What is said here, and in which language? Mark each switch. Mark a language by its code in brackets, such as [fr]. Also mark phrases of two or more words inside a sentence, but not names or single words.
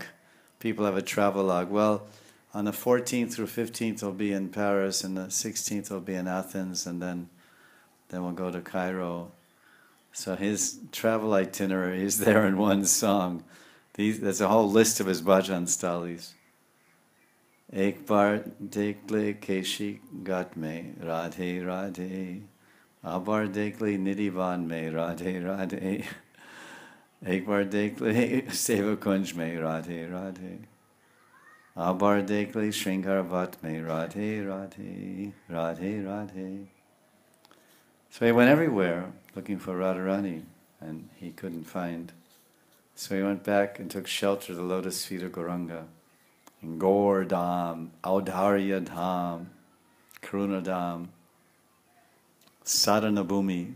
[en] People have a travel log. Well, On the 14th through 15th we'll be in Paris, and the 16th we'll be in Athens, and then we'll go to Cairo. So his travel itinerary is there in one song. There's a whole list of his bhajan stalis. [bn] এক বার দেখলে কেশি গাট মে রাধে রাধে, আবার দেখলে নিধিবন মে রাধে রাধে, এক বার দেখলে সেবা কুঞ্জ মে রাধে রাধে, আবার দেখলে শৃঙ্গারবট মে রাধে রাধে, রাধে রাধে. [en] So he went everywhere looking for Radharani, and he couldn't find. So he went back and took shelter at the lotus feet of Gauranga. In Gaur Dham, Audharya Dham, Karuna Dham, Sadhana Bhumi.